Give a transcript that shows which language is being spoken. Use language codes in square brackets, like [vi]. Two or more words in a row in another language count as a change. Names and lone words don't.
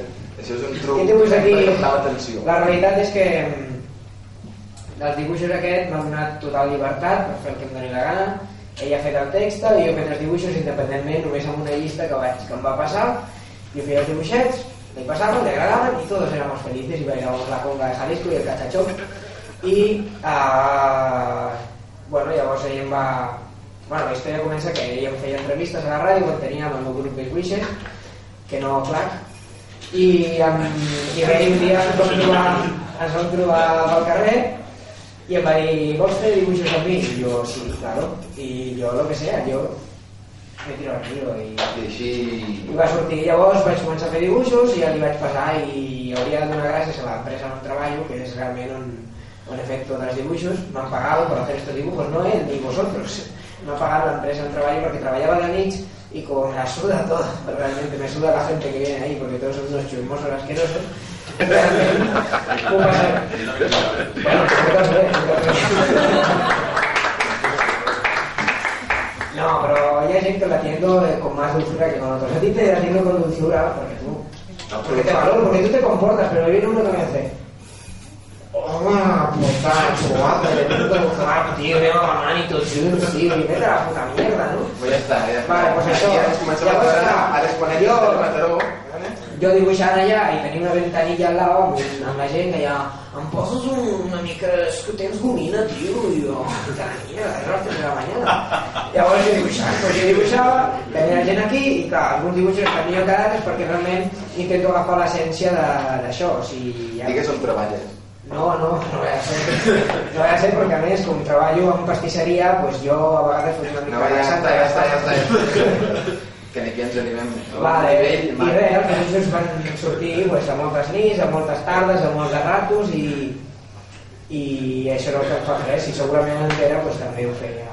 [ca] Això és un truc per captar l'atenció. La realitat és que dels dibuixos aquest m'ha donat total llibertat per fer el que em doni la gana. Ella ha fet el text i jo he fet els dibuixos independentment, només amb una llista que em va passar. Jo feia els dibuixets, li passaven, li agradaven [es] y todos éramos felices. Y bailamos la conga de Jalisco i el cachachón. [ca] I bueno, llavors ella em va la història comença que ell em feia entrevistes a la ràdio quan teníem el meu grup de Wishes, que no clar, i bé, un dia ens vam trobar pel carrer i em va dir, vols fer dibuixos amb mi? I jo, sí, claro, i jo [es] lo que sea, [ca] jo [es] me tiro al río [ca] i va sortir. Llavors vaig començar a fer dibuixos i ja li vaig passar i hauria de donar gràcies a l'empresa on treballo, que és realment on he fet tots els dibuixos. [es] M'han pagado por hacer estos dibujos, no él ni vosotros. Me ha pagado la empresa en trabajo porque trabajaba de nits y como me la suda todo, realmente me suda la gente que viene ahí porque todos son unos chismosos asquerosos. Realmente, ¿cómo pasa? Bueno, no, pero hay gente que la atiendo con más dulzura que con otros. A ti te la atiendo con dulzura porque te valoro, porque tú te comportas, pero viene uno que me hace: home, puta, guapo, tío, veo la mano y todo junts, tío, y vete a la puta mierda, ¿no? [ca] Pues ja està. Vale, pues això. Ara es coneix el Mataró. Jo dibuixant allà i tenia una ventanilla [es] al lado [ca] amb la gent que ja em poses una mica, és que tens gomina, tio, i jo, [es] puta mierda, [ca] és les 3 de la mañana. Llavors jo dibuixava, tenia gent aquí i clar, alguns dibuixos que havia quedat és perquè realment intento agafar l'essència d'això. Digues on treballes. [es] No voy a ser [ca] porque a més, com treballo en pastisseria, pues jo a vegades faig una mica de santa. Ja està. Que aquí ens animem vale, i res, els dibuixos van sortir pues, a moltes nits, a moltes tardes, a molts ratos i això no em fa res, i segurament en Pere pues, també ho feia.